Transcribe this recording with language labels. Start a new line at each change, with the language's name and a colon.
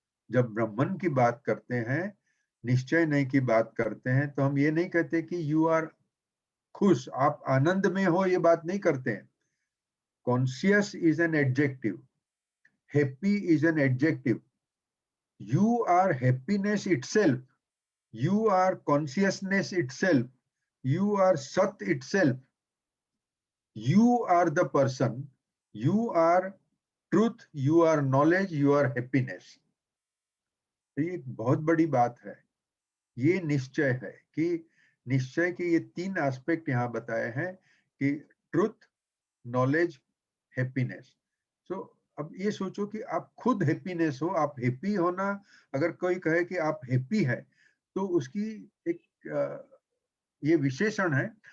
Hindi: जब ब्रह्मन की बात करते हैं, निश्चय नहीं की बात करते हैं, तो हम ये नहीं कहते कि यू आर खुश, आप आनंद में हो, ये बात नहीं करते हैं।
English: Conscious is an adjective, happy is an adjective. You are happiness itself, you are consciousness itself, you are Sat itself, you are the person, you are truth, you are knowledge, you are happiness।
Hindi: तो ये एक बहुत बड़ी बात है। ये निश्चय है कि निश्चय के ये तीन एस्पेक्ट यहाँ बताए हैं कि ट्रुथ, नॉलेज, हैप्पीनेस। सो अब ये सोचो कि आप खुद हैप्पीनेस हो, आप हैप्पी होना। अगर कोई कहे कि आप हैप्पी है, तो उसकी एक ये विशेषण है।